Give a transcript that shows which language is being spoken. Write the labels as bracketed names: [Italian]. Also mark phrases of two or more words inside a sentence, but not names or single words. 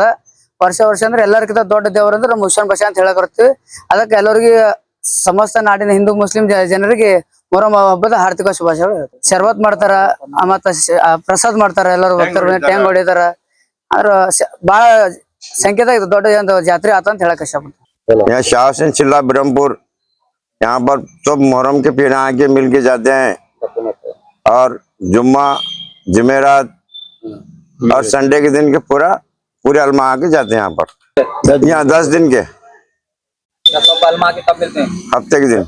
[Kannada] ವರ್ಷ ಅಂದ್ರೆ ಎಲ್ಲರಿಗಿಂತ ದೊಡ್ಡ ದೇವ್ರ ಅಂದ್ರೆ ನಮ್ಮ ಹುಸೇನ್ ಬಾಷಾ ಅಂತ ಹೇಳಕ್ ಬರ್ತೀವಿ. ಅದಕ್ಕೆ ಎಲ್ಲರಿಗೆ ಸಮಸ್ತ ನಾಡಿನ ಹಿಂದೂ ಮುಸ್ಲಿಂ ಜನರಿಗೆ ಮೊಹರಂ ಹಬ್ಬದ ಹಾರ್ದಿಕ ಶುಭಾಶಯಗಳು. ಶರ್ಬತ್ ಮಾಡ್ತಾರ, ಮತ್ತ ಪ್ರಸಾದ್ ಮಾಡ್ತಾರ, ಎಲ್ಲರೂ ಭಕ್ತರು ಟ್ಯಾಂಗ್ ಹೊಡಿತಾರ. ಆದ್ರ ಬಹಳ ಸಂಖ್ಯೆದಾಗ ದೊಡ್ಡ ಒಂದು ಜಾತ್ರೆ ಆತ ಅಂತ ಹೇಳಕ್ ಇಷ್ಟಪಡ್ತೀನಿ. [Hindi] यहाँ शाह हुसैन चिल्ला ब्रह्मपुर, यहाँ पर सब मुहर्रम के पीर आके मिल के जाते हैं और जुम्मा, जुमेरात और संडे के दिन के पूरे अलमा आके जाते हैं यहाँ पर। यहाँ 10 दिन के हफ्ते के दिन